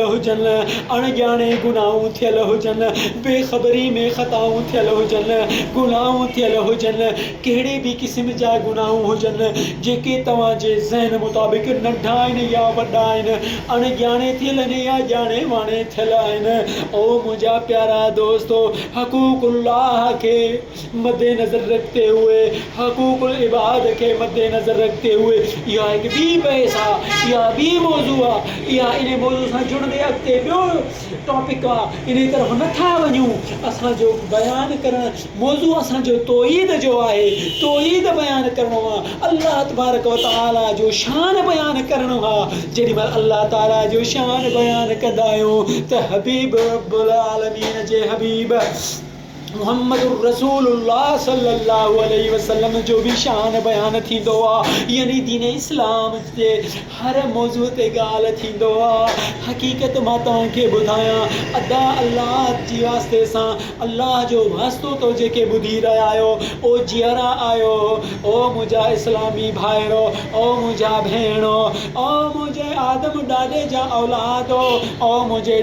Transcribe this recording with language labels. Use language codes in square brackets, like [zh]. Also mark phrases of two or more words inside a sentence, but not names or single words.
[sd] हुजनि अणॼाणे गुनाहूं थियल हुजनि बेख़बरी में ख़ताऊं थियल हुजनि गुनाहूं थियल हुजनि कहिड़े बि क़िस्म जा गुनाहूं हुजनि जेके तव्हांजे ज़हन मुताबिक़ नंढा आहिनि या वॾा आहिनि अणॼाणे थियल आहिनि या ॼाणे वाणे थियल आहिनि ओ मुंहिंजा प्यारा दोस्तो हक़ूक़ुल्लाह खे [ur] مدِ نظر رکھتے ہوئے حقوق العباد کے مدنظر رکھتے ہوئے [sd] इहा हिकु ॿी बहस आहे इहा ॿी मौज़ू आहे इहा इन मौज़ू सां जुड़ंदे अॻिते ॿियो टॉपिक आहे इन तरफ़ नथा वञूं असांजो बयानु करणु मौज़ू असांजो तौहीद जो आहे तौहीद बयानु करिणो आहे अल्लाह तबारक व तआला जो शान बयानु करिणो आहे जेॾीमहिल अल्लाह ताला जो शान बयानु कंदा आहियूं त हबीब रब्बुल आलमीन जे हबीब मुहम्मदुर रसूलुल्लाह [ar] صلى الله عليه وسلم [sd] जो भी शान बयान थींदो आहे यानी दीन इस्लाम जे हर मौज़ू ते ॻाल्हि थींदो आहे हक़ीक़त मां तव्हांखे ॿुधायां अदा अल्लाह जी वास्ते सां अल्लाह जो वास्तो तो जेके ॿुधी रहिया आहियो ओ जीअरा आहियो ओ मुंहिंजा इस्लामी भाइरो ओ मुंहिंजा भेणो ओ मुंहिंजे आदम ॾाॾे जा औलादो ओ मुंहिंजे